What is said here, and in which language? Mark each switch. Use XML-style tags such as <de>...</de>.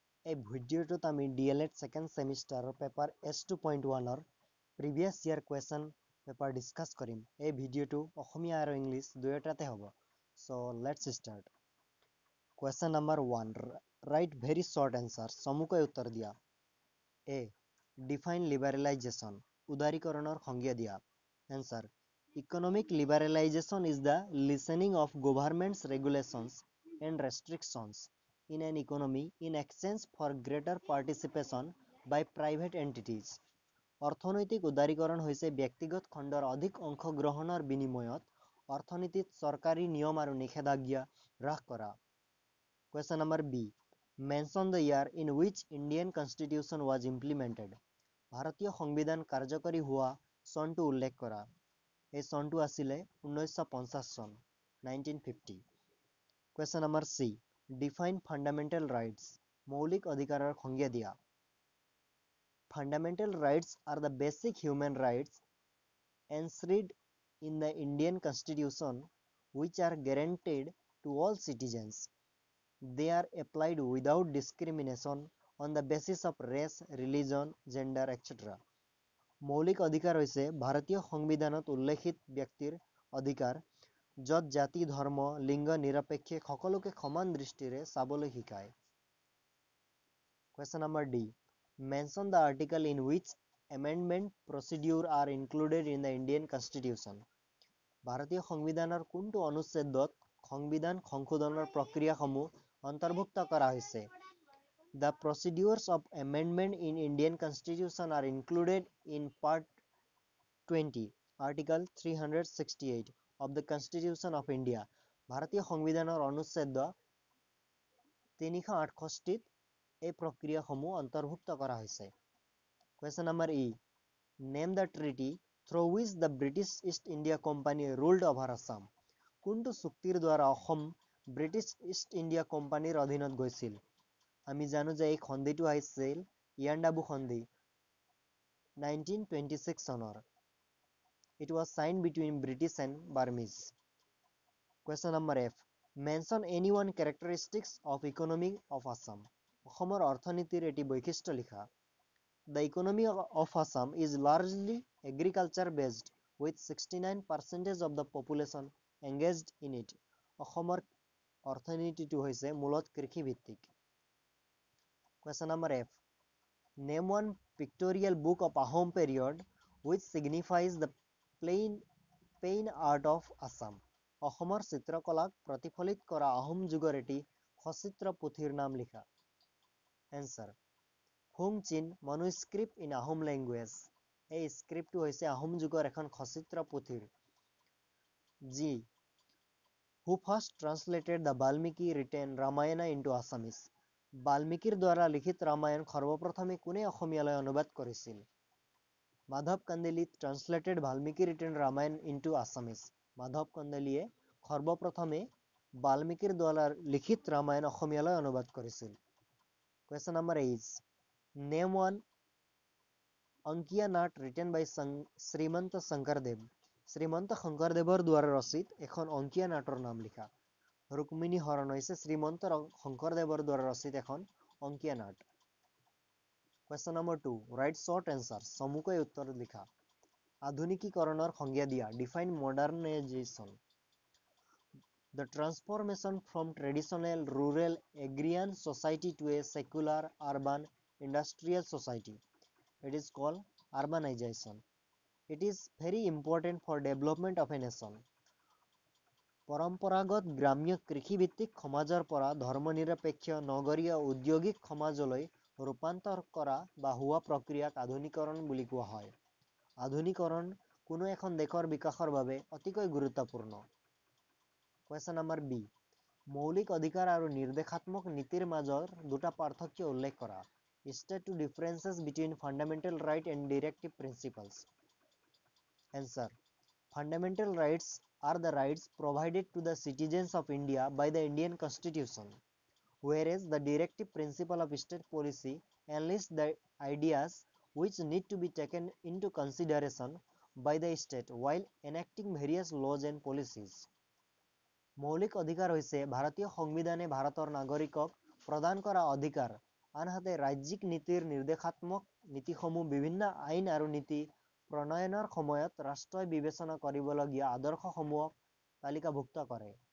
<as>এই ভিডিঅ'টোত আমি</as> <en>DLED second semester paper S2.1 previous year question paper discuss</en> <as>কৰিম। এই ভিডিঅ'টো অসমীয়া আৰু ইংলিছ দুয়োটাতে হ'ব।</as> <en>So let's start. Question number 1. Write very short answer.</en> <as>চমুকৈ উত্তৰ দিয়া। A.</as> <en>Define liberalization.</en> <as>উদাৰীকৰণৰ সংজ্ঞা দিয়া। Answer.</as> <en>Economic liberalization is the loosening of government's regulations and restrictions in an economy in exchange for greater participation by private entities.</en> <as>অৰ্থনৈতিক উদাৰীকৰণ হৈছে ব্যক্তিগত খণ্ডৰ অধিক অংশগ্ৰহণৰ বিনিময়ত অৰ্থনীতিত চৰকাৰী নিয়ম আৰু নিষেধাজ্ঞা হ্ৰাস কৰা।</as> <en>Question number B. Mention the year in which Indian Constitution was implemented.</en> <as>ভাৰতীয় সংবিধান কাৰ্যকৰী হোৱা চনটো উল্লেখ কৰা। এই চনটো আছিলে 1950 চন 1950।</as> <en>Question number C. Define fundamental rights.</en> <as>মৌলিক অধিকাৰৰ সংজ্ঞা দিয়া।</as> <en>Fundamental rights are the basic human rights enshrined in the Indian Constitution which are guaranteed to all citizens. They are applied without discrimination on the basis of race, religion, gender, etc.</en> <as>মৌলিক অধিকাৰ হৈছে ভাৰতীয় সংবিধানত উল্লেখিত ব্যক্তিৰ অধিকাৰ য'ত জাতি ধৰ্ম লিংগ নিৰপেক্ষে সকলোকে সমান দৃষ্টিৰে চাবলৈ শিকায়।</as> <en>Question number D. Mention the article in which amendment procedure are included in the Indian Constitution.</en> <as>ভাৰতীয় সংবিধানৰ কোনটো অনুচ্ছেদত সংবিধান সংশোধনৰ প্ৰক্ৰিয়াসমূহ অন্তৰ্ভুক্ত কৰা হৈছে?</as> <en>The procedures of amendment in Indian Constitution are included in Part 20, Article 368 of the Constitution of India.</en> <as>ভাৰতীয় সংবিধানৰ অনুচ্ছেদ 368 এই প্ৰক্ৰিয়াসমূহ অন্তৰ্ভুক্ত কৰা হৈছে।</as> <en>Question number E. Name the treaty through which the British East India Company ruled over Assam.</en> <as>কোনটো চুক্তিৰ দ্বাৰা অসম ব্ৰিটিছ ইষ্ট ইণ্ডিয়া কোম্পানীৰ অধীনত গৈছিল? আমি জানো যে এই সন্ধিটো আহিছিল ইয়াণ্ডাবু সন্ধি 1926 চনৰ।</as> <en>It was signed between British and Burmese. Question number F. Mention any one characteristics of economy of Assam.</en> <as>অসমৰ অৰ্থনীতিৰ এটি বৈশিষ্ট্য লিখা।</as> <en>The economy of Assam is largely agriculture based with 69% of the population engaged in it.</en> <as>অসমৰ অৰ্থনীতিটো হৈছে মূলত কৃষিভিত্তিক।</as> <en>Question number F. Name one pictorial book of Ahom period which signifies the plain art of Assam.</en> <as>অসমৰ চিত্ৰকলাক প্ৰতিফলিত কৰা আহোম যুগৰ এটি সচিত্ৰ পুথিৰ নাম লিখা।</as> <en>Answer. Hung Chin manuscript in Ahom language.</en> <as>এই স্ক্ৰিপ্টটো হৈছে আহোম যুগৰ এখন সচিত্ৰ পুথিৰ।</as> <en>G. Who first translated the Valmiki written Ramayana into Assamese.</en> <as>বাল্মীকিৰ দ্বাৰা লিখিত ৰামায়ণ সৰ্বপ্ৰথমে কোনে অসমীয়ালৈ অনুবাদ কৰিছিল?</as> <en>Madhav Kandali translated Valmiki written Ramayana into Assamese.</en> <as>Madhav কান্দেলিয়ে সৰ্বপ্ৰথমে বাল্মীকিৰ দ্বাৰা লিখিত ৰামায়ণ অসমীয়ালৈ অনুবাদ কৰিছিল।</as> <en>Question number is name one Ankiya Naat written by Srimanta Sankardev.</en> <as>শ্ৰীমন্ত শংকৰদেৱৰ দ্বাৰা ৰচিত এখন অংকীয়া নাটৰ নাম লিখা। ৰুক্মিণী হৰণ হৈছে শ্ৰীমন্ত শংকৰদেৱৰ দ্বাৰা ৰচিত এখন অংকীয়া নাট।</as> <en>Question number 2. Write short answers.</en> <as>চমুকৈ উত্তৰ লিখা। আধুনিকীকৰণৰ সংজ্ঞা দিয়া।</as> <en>Define modernization. The transformation from traditional rural agrarian society to a secular urban industrial society. It is called urbanization. It is very important for development of a nation.</en> <as>পৰম্পৰাগত গ্ৰাম্য কৃষিভিত্তিক সমাজৰ পৰা ধৰ্মনিৰপেক্ষ নগৰীয় ঔদ্যোগিক সমাজলৈ ৰূপান্তৰ কৰা বা হোৱা প্ৰক্ৰিয়াক আধুনিকৰণ বুলি কোৱা হয়। আধুনিকৰণ কোনো এখন দেশৰ বিকাশৰ বাবে অতিকৈ গুৰুত্বপূৰ্ণ।</as> <en>Question number B.</en> <as>মৌলিক অধিকাৰ আৰু নিৰ্দেশাত্মক নীতিৰ মাজৰ দুটা পাৰ্থক্য উল্লেখ কৰা।</as> <en>State two differences between fundamental right and directive principles. Answer. Fundamental rights are the rights provided to the citizens of India by the Indian Constitution, whereas the directive principle of state policy enlists the ideas which need to be taken into consideration by the state while enacting various laws and policies.</en> <as>মৌলিক অধিকাৰ হৈছে ভাৰতীয় সংবিধানে ভাৰতৰ নাগৰিকক প্ৰদান কৰা অধিকাৰ। আনহাতে ৰাজ্যিক নীতিৰ নিৰ্দেশাত্মক নীতিসমূহ বিভিন্ন আইন আৰু নীতি প্ৰণয়নৰ সময়ত ৰাষ্ট্ৰই বিবেচনা কৰিবলগীয়া আদৰ্শসমূহক তালিকাভুক্ত কৰে।</as>